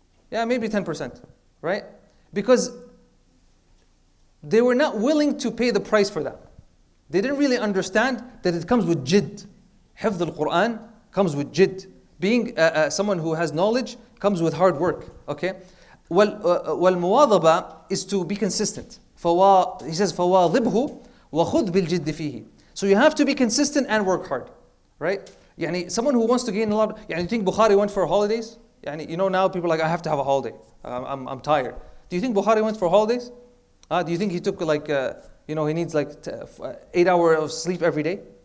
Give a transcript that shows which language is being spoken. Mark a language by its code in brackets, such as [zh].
[en] Yeah, maybe 10%, right? Because they were not willing to pay the price for that. They didn't really understand that it comes with jidd. Hifd al-Quran comes with jidd. Being someone who has knowledge comes with hard work, okay? وَالْمُوَاظَبَةِ is to be consistent. He says, [ar] فَوَاظِبْهُ وَخُذْ بِالْجِدِّ فِيهِ. [en] So you have to be consistent and work hard, right? Someone who wants to gain a lot, you think Bukhari went for holidays? Now people are like, I have to have a holiday. I'm tired. Do you think Bukhari went for holidays? Do you think he took he needs 8 hours of sleep every day?